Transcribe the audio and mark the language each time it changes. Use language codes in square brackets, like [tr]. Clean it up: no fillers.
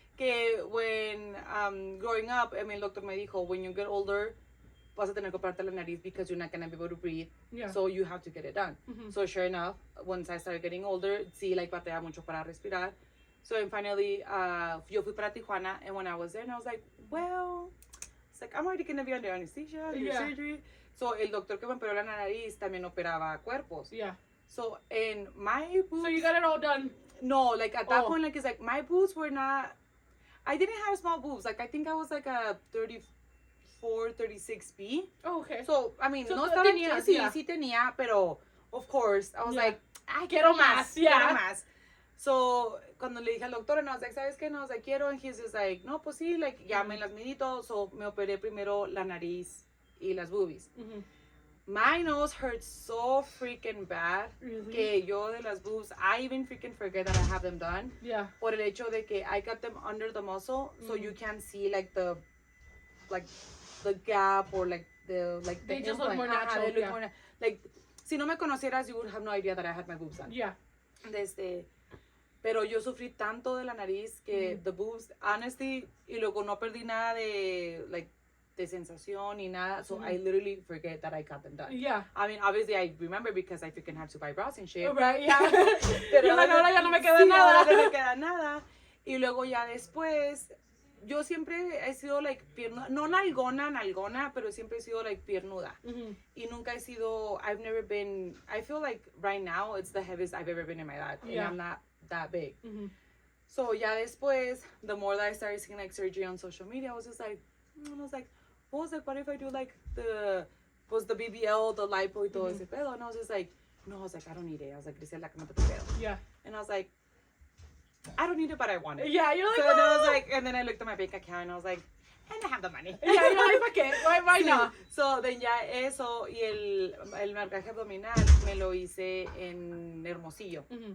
[es] Que [en] when, growing up, I mean, [es] el doctor me dijo, [en] when you get older, [es] vas a tener que operarte la nariz [en] because you're not going to be able to breathe. Yeah. So you have to get it done. So sure enough, once I started getting older, [es] sí, [en] like, [es] batalla mucho para respirar. [en] So and finally, [es] yo fui para Tijuana, [en] and when I was there, and I was like, well, it's like, I'm already going to be under anesthesia, do surgery. [es] So el doctor que me operó la nariz también operaba cuerpos. [en] Yeah. So in my boobs... So you got it all done? No, like at that point, like, it's like, my boobs were not... I didn't have small boobs. Like, I think I was like a 34, 36B. Oh, okay. So, I mean, so [es] no estaba... Sí tenía, pero, [en] of course, I was like, [es] quiero más. [en] Yeah. [es] Quiero más. So, cuando le dije al doctor, [en] and I was like, [es] ¿sabes qué? No, [en] I was like, [es] quiero. [en] And he's just like, [es] no, pues sí, like, ya me las midí todo. So, me operé primero la nariz y las boobies. [en] My nose hurts so freaking bad Really? [es] que yo de las [en] boobs, I even freaking forget that I have them done. Yeah. [es] Por el hecho de que [en] I got them under the muscle, so you can't see like the gap or like the They just look implant. more natural. They look Yeah. more like, [es] si no me conocieras, [en] you would have no idea that I had my boobs done. Yeah. [es] Pero yo sufrí tanto de la nariz que [en] the boobs, honestly, [es] y luego no perdí nada de de sensación ni nada, [en] so I literally forget that I got them done. Yeah. I mean, obviously I remember because I freaking had to buy bras and shit. Right, yeah. [es] Pero ahora ya no me queda sí, nada. ahora no me queda nada. Y luego ya después, yo siempre he sido like piernuda, no nalgona, pero siempre he sido like piernuda. Y nunca he sido, [en] I've never been, I feel like right now it's the heaviest I've ever been in my life. Yeah. And I'm not that big. So [es] ya después, [en] the more that I started seeing like surgery on social media, I was just like, what if I do like the BBL, the lipo [es] y todo ese pedo? [en] And I was just like, no, I was like, I don't need it. I was like, Grisela, [es] que no te pedo. [en] Yeah. And I was like, I don't need it, but I want it. Yeah, you're like, so then I was like, and then I looked at my bank account and I was like, and I have the money. Yeah, you're like, [es] ¿para qué? [en] Why [es] sí. [en] not? So then [es] ya eso y el marcaje abdominal me lo hice en Hermosillo.